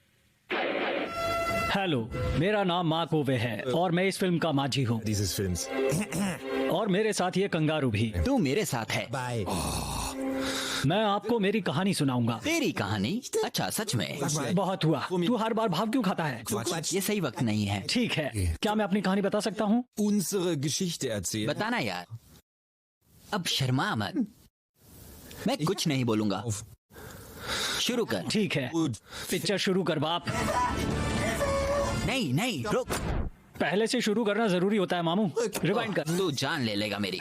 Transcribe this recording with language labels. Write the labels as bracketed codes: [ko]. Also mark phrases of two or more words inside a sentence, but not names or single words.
[hi] हेलो, मेरा नाम मार्क ओवे है और मैं इस फिल्म का माझी हूँ। [de] Dieses Films. [hi] और मेरे साथ ये कंगारू भी। तू मेरे साथ है। Bye. मैं आपको मेरी कहानी सुनाऊंगा। तेरी कहानी? अच्छा, सच में? बहुत हुआ। तू हर बार भाव क्यों खाता है? ये सही वक्त नहीं है। ठीक है, क्या मैं अपनी कहानी बता सकता हूँ? [de] Unsere Geschichte erzählen. [hi] बताना यार। अब शर्मा मत। मैं कुछ नहीं बोलूंगा। शुरू कर। ठीक है, पिक्चर शुरू कर बाप। नहीं नहीं, रुक। पहले से शुरू करना जरूरी होता है मामू। रिवाइंड कर। तू जान ले लेगा मेरी।